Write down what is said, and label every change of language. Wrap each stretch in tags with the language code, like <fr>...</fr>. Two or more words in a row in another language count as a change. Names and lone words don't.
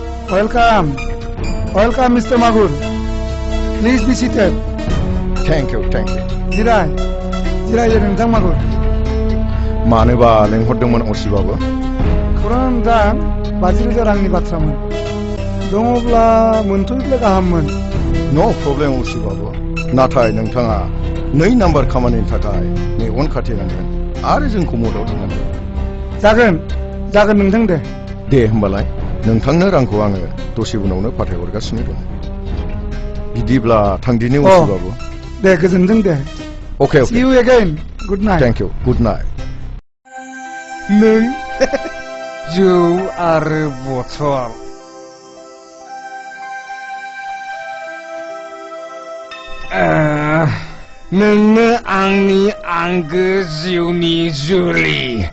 <en>Welcome. Welcome, Mr. Magur. Please be seated. Thank you, thank you.</en> <brx>जिरायो नोंथां मागुर। मानोबा लेंहरदोंमोन असिबाबो? खौरां दा 50,000 रांनि बाथ्रामोन। दङब्ला मोनथ'योब्ला गाहाममोन।</brx> <en>no problem</en> <brx>असिबाबो। नाथाय नोंथाङा 2 नाम्बार खामानिनि थाखाय मेगन खाथेनांगोन आरो जोंखौ मदद होनांगोन। जागोन नोंथां दे। दे होमबालाय नोंथांनो रांखौ आङो दसे उनावनो फाथायहरगासिनो दं। बिदिब्ला थांदिनि असिबाबो। दे गोजोनथों दे।</brx> <en>Okay. See you again. Good night. Thank you. Good night.</en> <brx>नों जौ आरो बथल नोंनो आंनि आंगो जिउनि जुलि</brx>